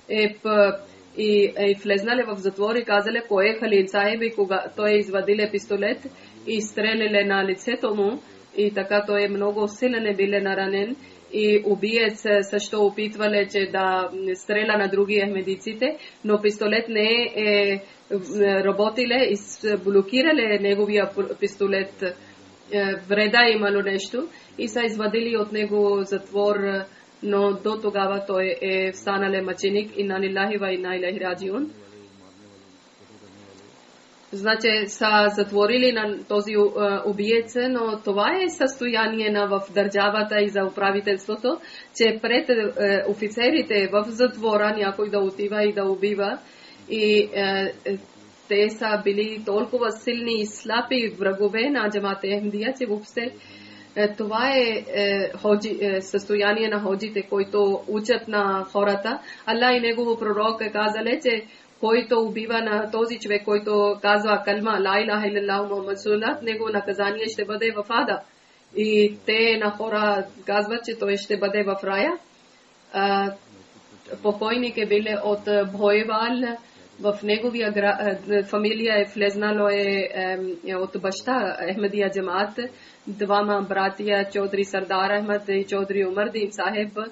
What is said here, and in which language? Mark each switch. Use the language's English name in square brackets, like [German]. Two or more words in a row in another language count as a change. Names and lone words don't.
[Bulgarian] и влезнали в затвор и казале кой е Халил Сахеб и кога той е извадиле пистолет и стреляле на лицето му и така той е много силен биле наранен и убиец също опитвале, че да стреля на други ахмедиците, но пистолет не е работиле и блокирале неговия пистолет. Вреда имало нещо и са извадили от него затвор, но до тогава той е станал мъченик. [Arabic] إنا لله وإنا إليه راجعون. [Bulgarian] Значи са затворили на този убиец, но това е състояние в държавата и за управителството, че пред офицерите в затвора някой да отива и да убива. И те са били толкова силни и слаби врагове на Джамат Ахмадия, че въобще това е състояние на ходжите, които учат на хората. Аллах и негово пророк е казале, че който убива на този човек, който казва калма [Arabic] لا إله إلا الله محمد رسول الله, [Bulgarian] него наказание ще бъде в ада. И те на хора казват, че той ще бъде в рая. Покойник е биле от Бхойвал. В неговия фамилия е влезнало от баща Ахмадия Джамат, двама братия Чодри Сардар Ахмад и Чодри Умардин Сахеб.